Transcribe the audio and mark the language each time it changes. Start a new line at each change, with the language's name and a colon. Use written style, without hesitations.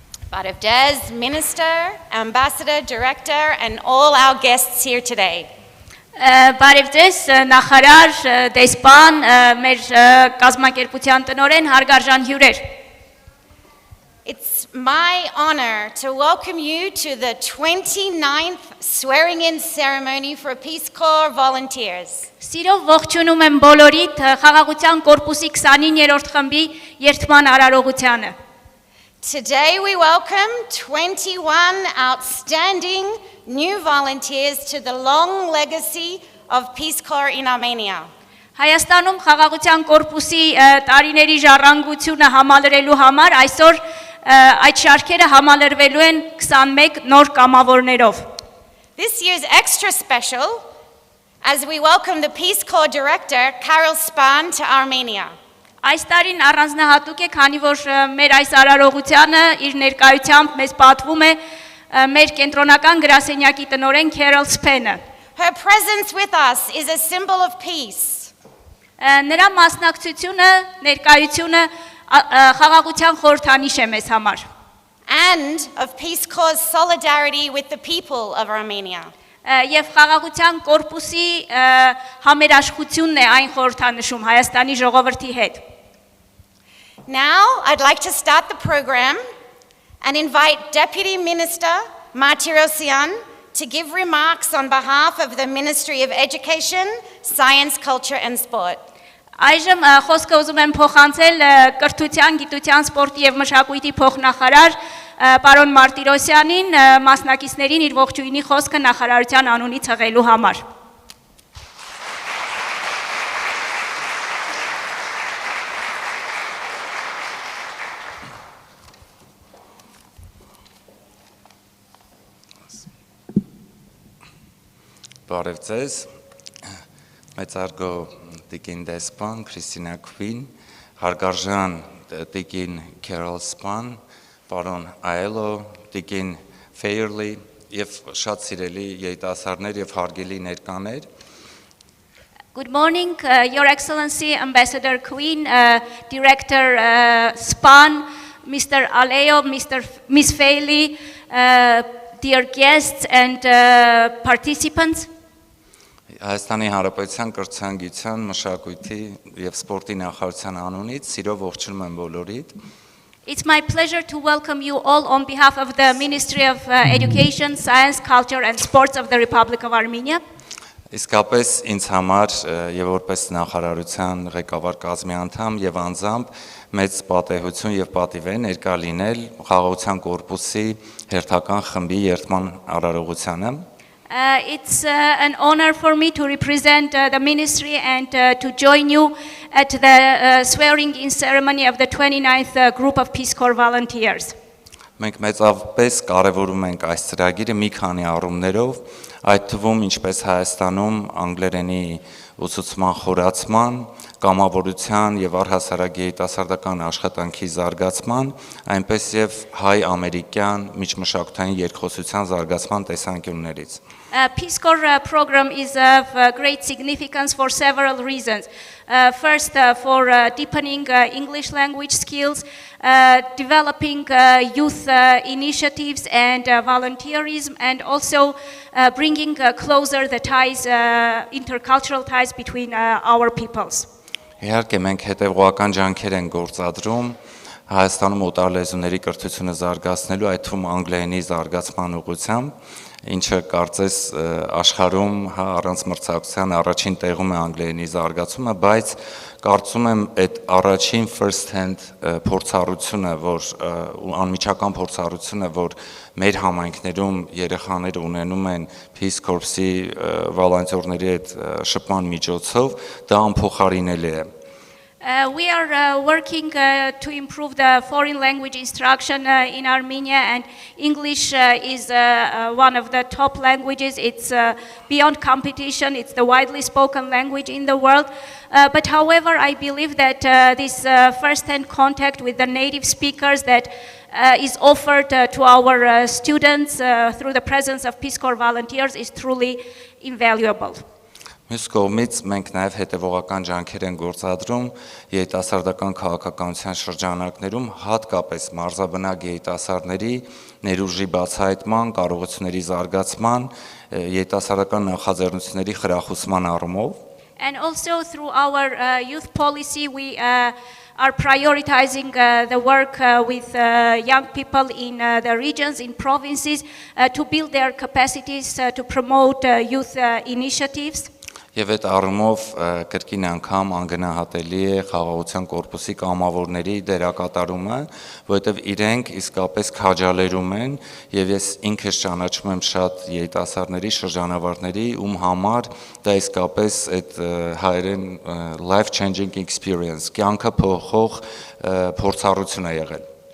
Armenian: Barav Des,
English: Minister, Ambassador, Director, and all our guests here today.
Armenian: Բարև ձեզ, նախարար, դեսպան, մեր կազմակերպության տնօրեն, հարգարժան հյուրեր։
English: It's my honor to welcome you to the 29th swearing-in ceremony for Peace Corps volunteers.
Armenian: Սիրով ողջունում եմ բոլորիդ խաղաղության կորպուսի 29-րդ խմբի երթման արարողությանը։
English: Today we welcome 21 outstanding new volunteers to the long legacy of Peace Corps in Armenia.
Armenian: Հայաստանում խաղաղության կորպուսի տարիների ժառանգությունը համալրելու համար այսօր այդ շարքերը համալրվելու են 21 նոր կամավորներով։
English: This year's extra special as we welcome the Peace Corps Director, Carol Span, to Armenia.
Armenian: Այս տարին առանձնահատուկ է, քանի որ մեր այս արարողությանը իր ներկայությամբ մեզ պատվում է մեր կենտրոնական գրասենյակի տնօրեն Carol Span-ը։
English: Her presence with us is a symbol of peace.
Armenian: Նրա մասնակցությունը, ներկայությունը խաղաղության խորհրդանիշ է մեզ համար։
English: And of Peace Corps' solidarity with the people of Armenia.
Armenian: Եվ խաղաղության կորպուսի համերաշխությունն է այն խորհրդանշում Հայաստանի ժողովրդի հետ։
English: Now, I'd like to start the program and invite Deputy Minister Martirosyan to give remarks on behalf of the Ministry of Education, Science, Culture and Sport.
Armenian: Այժմ խոսքը ուզում եմ փոխանցել կրթության, գիտության, սպորտի եւ մշակույթի փոխնախարար պարոն Մարտիրոսյանին մասնակիցներին իր ողջույնի խոսքը նախարարության անունից հղելու համար։ Բարև ձեզ, մեծարգո տիկին դեսպան, Քրիստինա Քվին, հարգարժան տիկին Carol Span, պարոն Այելո, տիկին Fairley և շատ սիրելի երիտասարդներ և հարգելի ներկաներ։
English: Good morning, Your Excellency, Ambassador Queen, Director Span, Mr. Aleo, Ms. Fairley, dear guests and participants.
Armenian: Հայաստանի Հանրապետության կրթության, գիտության, մշակույթի և սպորտի նախարարության անունից սիրով ողջունում եմ բոլորիդ։
English: It's my pleasure to welcome you all on behalf of the Ministry of Education, Science, Culture and Sports of the Republic of Armenia.
Armenian: Իսկապես ինձ համար եւ որպես նախարարության ղեկավար կազմի անդամ եւ անձամբ մեծ պատեհություն եւ պատիվ է ներկա լինել խաղաղության կորպուսի հերթական խմբի երթման արարողությանը։
English: It's an honor for me to represent the ministry and to join you at the swearing-in ceremony of the 29th group of Peace Corps volunteers.
Armenian: Մենք մեծապես կարևորում ենք այս ծրագիրը մի քանի առումներով, այդ թվում ինչպես Հայաստանում անգլերենի ուսուցման խորացման, կամավորության եւ առհասարակ երիտասարդական աշխատանքի զարգացման, այնպես եւ հայ-ամերիկյան միջմշակութային երկխոսության զարգացման տեսանկյուններից։
English: Peace Corps program is of great significance for several reasons. First, for deepening English language skills, developing youth initiatives and volunteerism, and also bringing closer the ties, intercultural ties between our peoples.
Armenian: Իհարկե մենք հետևողական ջանքեր ենք գործադրում Հայաստանում օտար լեզուների կրթությունը զարգացնելու, այդ թվում անգլերենի զարգացման ուղղությամբ, ինչը կարծես աշխարհում առանց մրցակցության առաջին տեղում է անգլերենի զարգացումը, բայց կարծում եմ այդ առաջին
English: first hand
Armenian: փորձառությունը, որ անմիջական փորձառությունը, որ մեր համայնքներում երեխաները ունենում են Peace Corps-ի վոլոնտերների հետ շփման միջոցով, դա անփոխարինելի է։
English: We are working to improve the foreign language instruction in Armenia, and English is one of the top languages. It's beyond competition. It's the widely spoken language in the world. But however, I believe that this first-hand contact with the native speakers that is offered to our students through the presence of Peace Corps volunteers is truly invaluable.
Armenian: Մյուս կողմից մենք նաև հետևողական ջանքեր են գործադրում երիտասարդական քաղաքականության շրջանակներում, հատկապես մարզաբնակ երիտասարդների ներուժի բացահայտման, կարողությունների զարգացման, երիտասարդական նախաձեռնությունների խրախուսման առումով։
English: And also through our youth policy, we are prioritizing the work with young people in the regions, in provinces, to build their capacities to promote youth initiatives.
Armenian: Եվ այդ առումով կրկին անգամ անգնահատելի է խաղաղության կորպուսի կամավորների դերակատարումը, որովհետև իրենք իսկապես քաջալերում են, եւ ես ինքս ճանաչում եմ շատ երիտասարդների, շրջանավարտների, ում համար դա իսկապես այդ հայերեն
English: life changing experience,
Armenian: կյանքը փոխող փորձառություն է եղել։